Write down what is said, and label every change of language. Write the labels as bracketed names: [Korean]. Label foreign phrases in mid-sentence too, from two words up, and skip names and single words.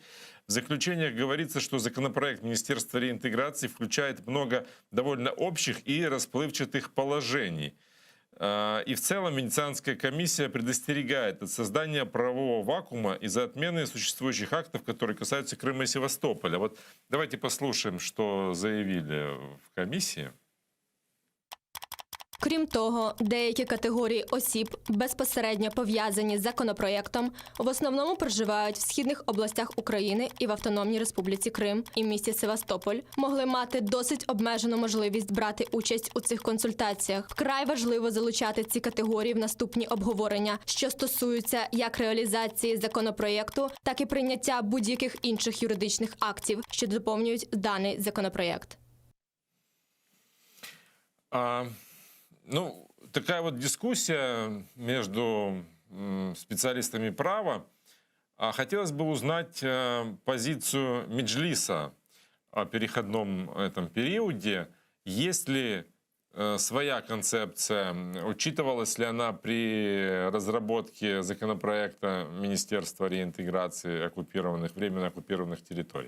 [Russian] В заключениях говорится, что законопроект Министерства реинтеграции включает много довольно общих и расплывчатых положений. И в целом Венецианская комиссия предостерегает от создания правового вакуума из-за отмены существующих актов, которые касаются Крыма и Севастополя. Вот давайте послушаем, что заявили в комиссии. [Ukrainian] Крім того, деякі категорії осіб, безпосередньо пов'язані з законопроєктом, в основному проживають в східних областях України і в Автономній Республіці Крим і місті Севастополь, могли мати досить обмежену можливість брати участь у цих консультаціях. Вкрай важливо залучати ці категорії в наступні обговорення, що стосуються як реалізації законопроєкту, так і прийняття будь-яких інших юридичних актів, що доповнюють даний законопроєкт. [Russian] Ну, такая вот дискуссия между специалистами права. Хотелось бы узнать позицию Меджлиса о переходном этом периоде. Есть ли своя концепция? Учитывалась ли она при разработке законопроекта Министерства реинтеграции оккупированных, временно оккупированных территорий?